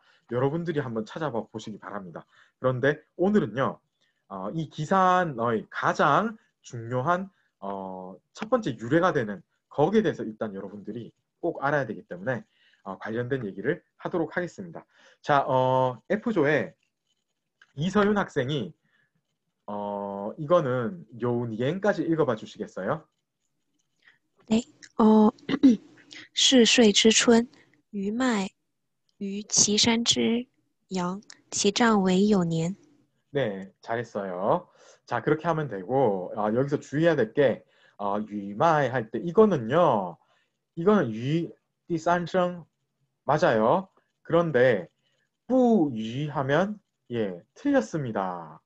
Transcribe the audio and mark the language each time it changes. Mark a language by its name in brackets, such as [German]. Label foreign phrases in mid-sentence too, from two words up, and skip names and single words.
[Korean] 여러분들이 한번 찾아봐 보시기 바랍니다. 그런데 오늘은요, 이 기산의 가장 중요한 첫 번째 유래가 되는 거기에 대해서 일단 여러분들이 꼭 알아야 되기 때문에 관련된 얘기를 하도록 하겠습니다. 자, F조에 이서윤 학생이 이거는 요니엔까지 읽어봐 주시겠어요? 네, [Chinese] 是岁之春，余脉于岐山之阳，其丈为有年。 [Korean] 네, 잘했어요. 자, 그렇게 하면 되고 여기서 주의해야 될 게 유마이 할 때 이거는 유 第三声 맞아요. 그런데 부유 하면 틀렸습니다.